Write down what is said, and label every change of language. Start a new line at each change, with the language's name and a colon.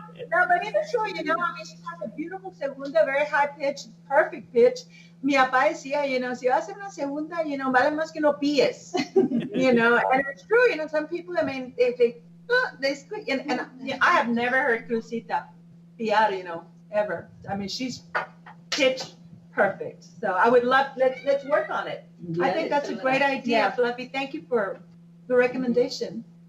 English: No, but it's true, you know, I mean, she has a beautiful segunda, very high pitch, perfect pitch.
Spanish: Mi papá decía,
English: you know,
Spanish: si vas a hacer una segunda, you know, vale más que no píes.
English: You know, and it's true, you know, some people, I mean, they squeak, and I have never heard Crucita piar, you know, ever. I mean, she's pitch perfect. So I would love, let's work on it. Yeah, I think that's a great idea, Fluffy. Thank you for the recommendation.